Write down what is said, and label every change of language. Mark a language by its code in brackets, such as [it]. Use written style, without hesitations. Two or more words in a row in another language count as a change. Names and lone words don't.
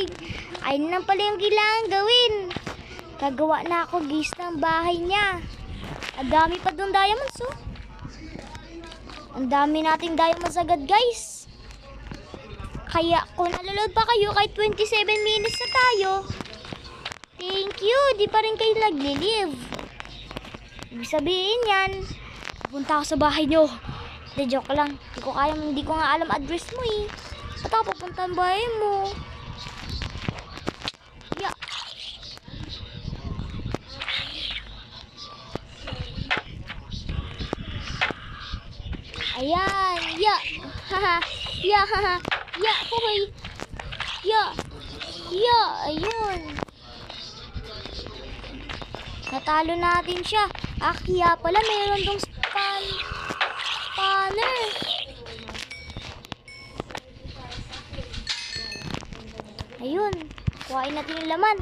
[tl] Ayun na pala yung kailangan gawin. Gagawa na ako guys ng bahay niya. Ang dami pa doon diamonds oh. Ang dami nating diamonds agad guys. Kaya kung naloload pa kayo kahit 27 minutes na tayo. [en] Thank you. [tl] Di pa rin kayo nagli-live. Ibig sabihin yan. Pupunta ako sa bahay nyo. Hindi, joke lang. Hindi ko nga alam address mo eh. Ba't ako pupunta ang bahay mo? [en] Yeah. Ayan. Yeah. Haha. Yeah. Haha. Yeah. Hoy. Yeah. Yeah. [tl] Ayun. Natalo natin siya. Kaya pala mayroon dong spawner. Ayun. Kuhain natin yung laman.